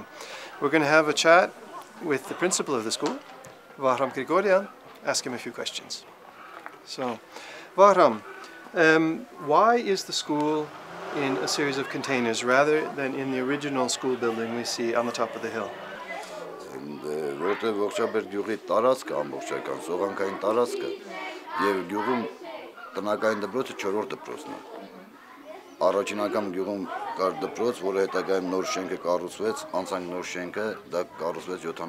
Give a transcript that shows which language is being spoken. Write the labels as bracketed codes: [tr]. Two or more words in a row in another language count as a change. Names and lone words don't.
[en] We're going to have a chat with the principal of the school, Voghjaberd, ask him a few questions. So, Voghjaberd, why is the school in a series of containers rather than in the original school building we see on the top of the hill? [hy] Որտեղ Voghjaberd գյուղի տարածքը ամբողջական սողանքային տարածքը եւ գյուղում տնական դպրոցը 4-րդ դպրոցն է։ Առաջին անգամ գյուղում կար դպրոց, որը հետագայում նոր շենքը կառուցվեց, անցանք նոր շենքը դա կառուցվեց